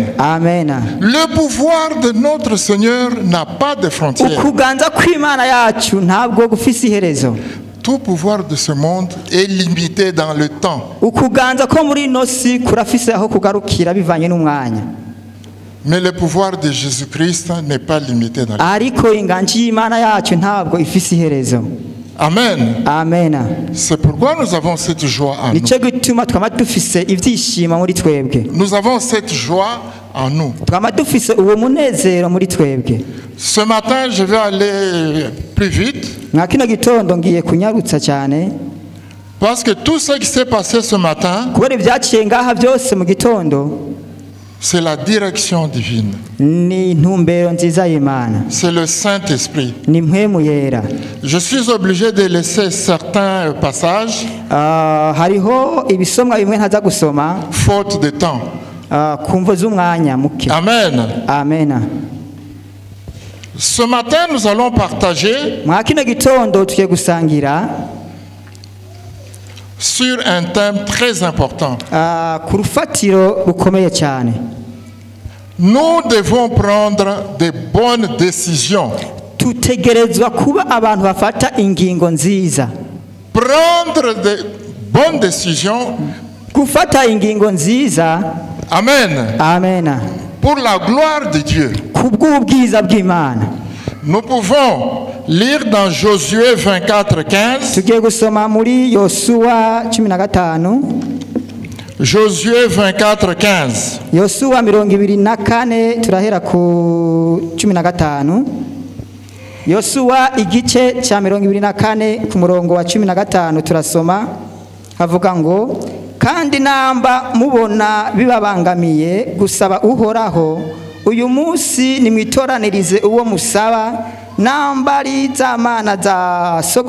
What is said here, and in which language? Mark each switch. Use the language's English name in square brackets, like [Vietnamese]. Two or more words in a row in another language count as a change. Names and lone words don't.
[French] Amen. Le pouvoir de notre Seigneur n'a pas de frontière. [Rundi] Ukuganza kw'Imana yacu ntabwo gufise iherezo. [French] Tout pouvoir de ce monde est limité dans le temps. [Rundi] Ukuganza ko muri ino si kurafise aho kugarukira bivanye n'umwanya, [French] Mais le pouvoir de Jésus-Christ n'est pas limité dans le temps. [Rundi] ariko inganji y'Imana yacu ntabwo ifise iherezo. Amen. Amen. [French] C'est pourquoi nous avons cette joie en nous. [Rundi] Nicyo gituma twama dufise ibyishimo muri twebwe, [French] Nous avons cette joie en nous. [Rundi] twama dufise uwo munezero muri twebwe. [French] Ce matin, je vais aller plus vite [Rundi] Nka kino gitondo ngiye kunyarutsa cyane, [French] parce que tout ce qui s'est passé ce matin, [Rundi] kubera ibyaciye ngaha byose mu gitondo [French] c'est la direction divine. [Rundi] ni intumbero nziza y'Imana, [French] C'est le Saint-Esprit. [Rundi] ni mpwemu yera. [French] Je suis obligé de laisser certains passages, [Rundi] Hariho ibisomwa bimwe ntaza gusoma [French] faute de temps. [Rundi] ku mvo z'umwanya muke. Amen. Amen. [French] Ce matin, nous allons partager [Rundi] Mwa kino gitondo tugiye gusangira [French] sur un thème très important. [Rundi] ku rufatiro rukomeye cyane. [French] Nous devons prendre de bonnes décisions. [Rundi] Tutegerezwa kuba abantu bafata ingingo nziza. [French] Prendre de bonnes décisions. [Rundi] Gufata ingingo nziza. Amen. Amen. [French] Pour la gloire de Dieu. [Rundi] Kubw'ubwiza bw'Imana. [French] Nous pouvons lire dans Josué 24:15. [Rundi] Tugiye gusoma muri Yosuwa 15. [French] Josué 24:15. [Rundi] Yosuwa 24 turahera ku 15. Yosuwa igice cya 24 ku murongo wa 15 turasoma, havuga ngo, kandi namba mubona bibabangamiye gusaba Uhoraho, uyu munsi nimwitoranirize uwo musaba, nambari z'amana za